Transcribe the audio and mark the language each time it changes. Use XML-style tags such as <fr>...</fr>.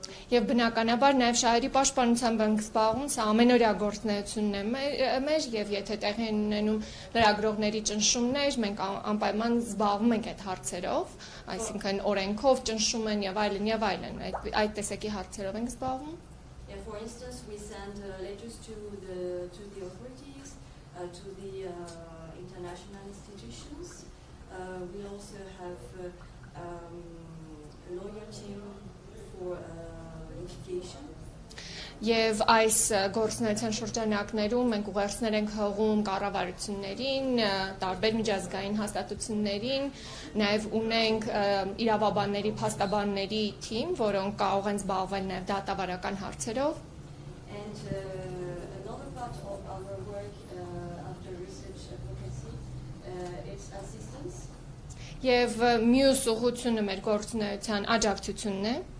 <hy>Եվ բնականաբար նաև շահերի պաշտպանությամբ ենք զբաղվում, սա ամենօրյա գործունեությունն է մեր եւ եթե տեղի են ունենում լրագրողների ճնշումներ, մենք անպայման զբաղվում ենք այդ հարցերով, այսինքն օրենքով ճնշում են եւ այլն, այդ տեսակի հարցերով ենք զբաղվում.</hy> <en>For instance, we send letters to the authorities, to the international institutions. We also have a lawyer team for litigation.</en> <hy>Եվ այս գործունեության շրջանակներում մենք ուղերձներ ենք հղում կառավարություններին, տարբեր միջազգային հաստատություններին, նաև ունենք իրավաբանների, փաստաբանների թիմ, որոնք կարող են զբաղվել նաև դատավարական հարցերով.</hy> <en>And another part of our work after research advocacy is assistance.</en> <hy>Եվ մյուս ուղղությունը մեր գործունեության աջակցությունն է.</hy>